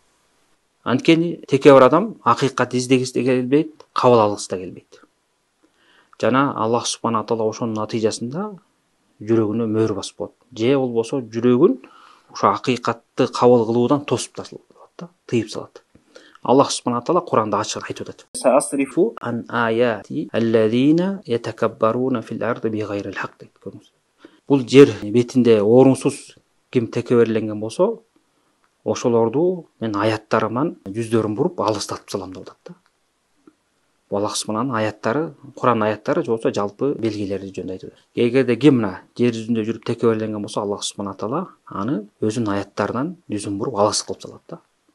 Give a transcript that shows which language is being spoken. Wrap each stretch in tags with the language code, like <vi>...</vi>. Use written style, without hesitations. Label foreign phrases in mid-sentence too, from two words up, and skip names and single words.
<ky>Анткени текебир адам акыйкатты издегиси да келбейт, кабыл алгысы да келбейт. Жана Аллах субхана таала ошонун натыйжасында жүрөгүнө мөөр басып коет. Же болбосо жүрөгүн ошо акыйкатты кабыл кылуудан тосуп салат да, тыйып салат. Аллах субхана таала Куранда ачык айтып атат:</ky> <ar>"سأصرف عن آياتي الذين يتكبرون في الأرض بغير الحق" дейт.</ar> <ky>Бул жер бетинде орунсуз ким текебирленген болсо, ошолорду мен аяттарыман жүздөрүн буруп алыстатып салам деп атат да. Аллах субхананын аяттары, Куран аяттары же болсо жалпы белгилери жөнүндө айтып атат. Эгерде ким мына жер жүзүндө жүрүп текебирленген болсо, Аллах субхана таала аны өзүнүн аяттарынан жүзүн буруп алыс кылып салат да.</ky>